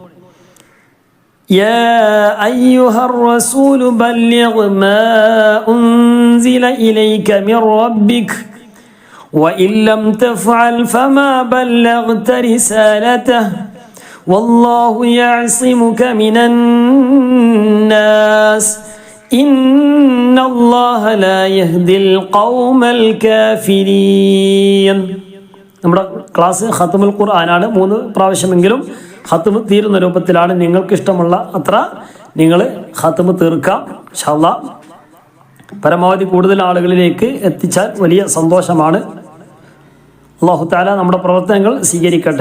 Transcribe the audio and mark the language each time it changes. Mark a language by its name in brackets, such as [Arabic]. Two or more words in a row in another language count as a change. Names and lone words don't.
[Arabic] يَا أَيُّهَا الرَّسُولُ بَلِّغْ مَا أُنزِلَ إِلَيْكَ مِنْ رَبِّكَ وَإِنْ لَمْ تَفْعَلْ فَمَا بَلَّغْتَ رِسَالَتَهُ وَاللَّهُ يَعْصِمُكَ مِنَ النَّاسِ إِنَّ اللَّهَ لَا يَهْدِي الْقَوْمَ الْكَافِرِينَ. [Malayalam] നമ്മുടെ ക്ലാസ് ഖത്മുൽ ഖുർആനാണ്. 3 പ്രാവശ്യമെങ്കിലും ഖത്മ് തീരുന്ന രൂപത്തിലാണ്. നിങ്ങൾക്ക് ഇഷ്ടമുള്ള അത്ര നിങ്ങൾ ഖത്മ് തീർക്കാം [Arabic] إن شاء الله. [Malayalam] പരമാവധി കൂടുതൽ ആളുകളിലേക്ക് എത്തിച്ചാൽ വലിയ സന്തോഷമാണ്. [Arabic] الله تعالى [Malayalam] നമ്മുടെ പ്രവർത്തനങ്ങൾ സ്വീകരിക്കട്ടെ.